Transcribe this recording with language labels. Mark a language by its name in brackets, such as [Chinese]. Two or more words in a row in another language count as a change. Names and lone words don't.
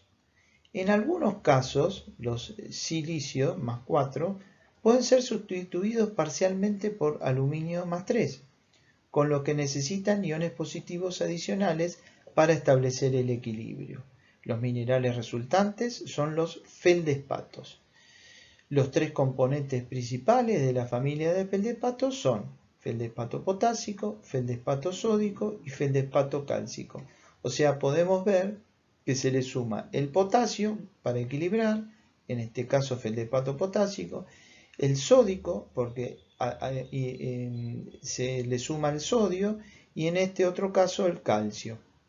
[Spanish] En algunos casos, los silicio más 4 pueden ser sustituidos parcialmente por aluminio más 3, con lo que necesitan iones positivos adicionales para establecer el equilibrio. Los minerales resultantes son los feldespatos. Los 3 componentes principales de la familia de feldespatos son feldespato potásico, feldespato sódico y feldespato cálcico. O sea, podemos ver que se le suma el potasio para equilibrar, en este caso feldespato potásico, el sódico porque se le suma el sodio y en este otro caso el calcio.